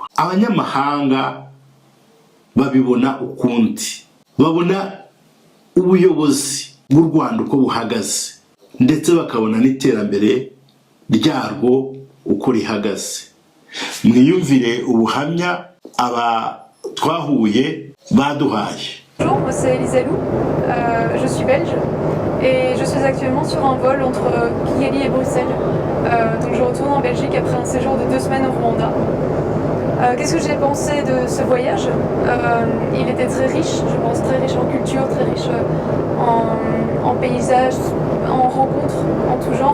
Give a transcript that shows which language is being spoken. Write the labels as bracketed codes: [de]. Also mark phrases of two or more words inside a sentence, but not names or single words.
[rw] Abanyamahanga babibona ukundi, babona ubuyobozi bw'u Rwanda uko buhagaze, ndetse bakabona n'iterambere ryarwo uko rihagaze. Mwiyumvire ubuhamya aba twahuye baduhaye. [fr] Bonjour, moi c'est Elisa Lou, je suis belge et je suis actuellement sur un vol entre Kigali et Bruxelles. Donc je retourne en Belgique après un séjour de 2 semaines au Rwanda. Qu'est-ce que j'ai pensé de ce voyage? Il était très riche, je pense, très riche en culture, très riche en paysages, en rencontres, en tout genre.